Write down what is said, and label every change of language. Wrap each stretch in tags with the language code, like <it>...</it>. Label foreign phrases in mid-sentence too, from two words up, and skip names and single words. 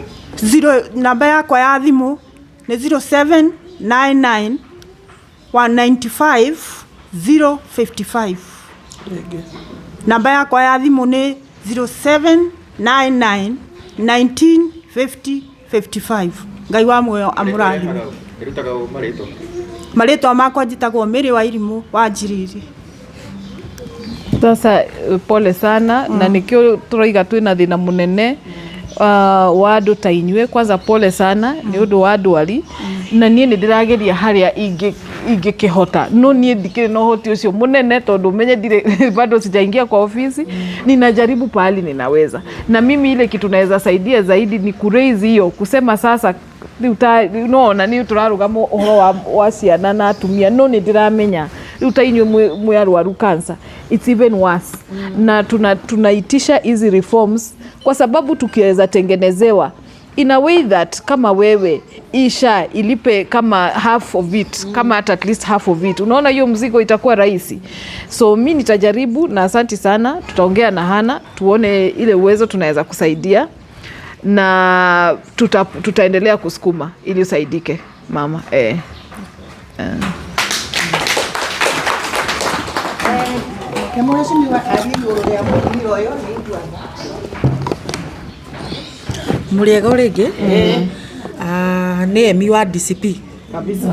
<ki>Namba yakwa ya thimũ nĩ 0799 195 055. Namba yakwa ya thimũ nĩ 0799 1950 55. Ngai wa muoyo amũrathime. Irutaga marĩtwa? Marĩtwa makwa njĩtagwo Mary Wairimu wa Njiriri. Sasa pole sana na nikio tũraiga twĩna thĩna mũnene wa andũ ta inyuĩ. Kwanza pole sana nĩ ũndũ wa ndwari na niĩ nĩ ndĩrageria harĩa ingĩkĩhota no niĩ ndikĩrĩ na ũhoti ũcio mũnene tondũ menye ndirĩ</ki> <sw>bado sijaingia kwa ofisi. Ninajaribu pahali ninaweza na mimi ile kitu naweza saidia zaidi ni kuraise hiyo kusema sasa unaona ni</sw> <ki>turarugama ũhoro wa ciana na atumia no nĩ ndĩramenya rĩu ta inyuĩ mũyarwaru</ki> <en>cancer it's even worse.</en> <sw>Na tunaitisha hizi reforms kwa sababu tukiweza tengenezewa</sw> <en>in a way that</en> <sw>kama wewe isha ilipe kama</sw> <en>half of it,</en> <sw>kama</sw> <en>at least half of it,</en> <sw>unaona hiyo mzigo itakuwa rahisi. So mimi nitajaribu na asante sana, tutaongea na Hana tuone ile uwezo tunaweza kusaidia na tutaendelea kusukuma ili usaidike mama.</sw> <ki>Muriega rĩngĩ nĩ emi wa DCP kabisa.</ki>